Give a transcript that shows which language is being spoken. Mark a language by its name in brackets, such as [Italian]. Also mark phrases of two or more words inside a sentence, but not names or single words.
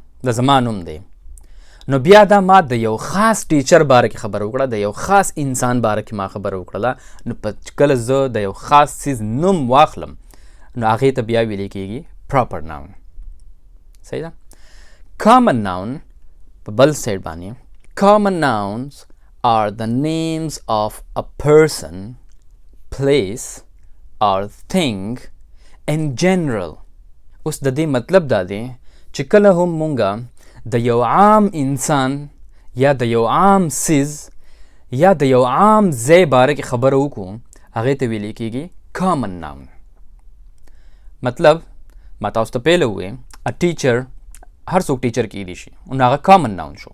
[Pashto] د زما نوم دی، نو بیا دا ما د یو خاص ټیچر باره کې خبره وکړه، د یو خاص انسان باره کې ما خبره وکړله، نو په کله زه د یو خاص څیز نوم واخلم نو هغې ته بیا ویلی کېږي [English] proper noun. [Pashto] صحیح ده؟ [English] common noun [Pashto] په بل سایډ باندې [English] common nouns are the names of a person, place or thing in general. [Pashto] اوس د دې مطلب دا دی چې کله هم مونږه د یو عام انسان یا د یو عام څیز یا د یو عام ځای باره کې خبره وکړو، هغې ته ویلی کېږي [English] common noun. [Pashto] مطلب ما تاسو ته پهله وویل ا ټیچر هر څوک ټیچر کیدی شي، نو هغه [English] common noun [Pashto] شو.